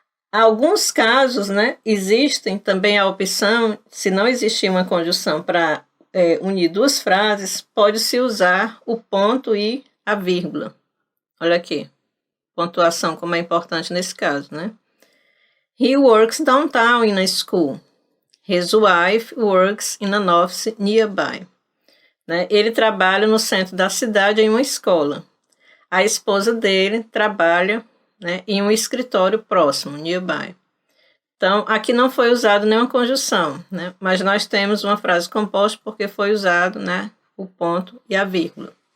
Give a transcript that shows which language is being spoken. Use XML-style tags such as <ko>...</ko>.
<pt>Alguns casos, né, existem também a opção, se não existir uma conjunção para unir duas frases, pode-se usar o ponto e a vírgula. Olha aqui, pontuação como é importante nesse caso, né?</pt> <en>He works downtown in a school. His wife works in an office nearby.</en> <pt>Né? Ele trabalha no centro da cidade em uma escola. A esposa dele trabalha, né, em um escritório próximo, nearby. Então, aqui não foi usado nenhuma conjunção, né, mas nós temos uma frase composta porque foi usado, né, o ponto e a vírgula.</pt>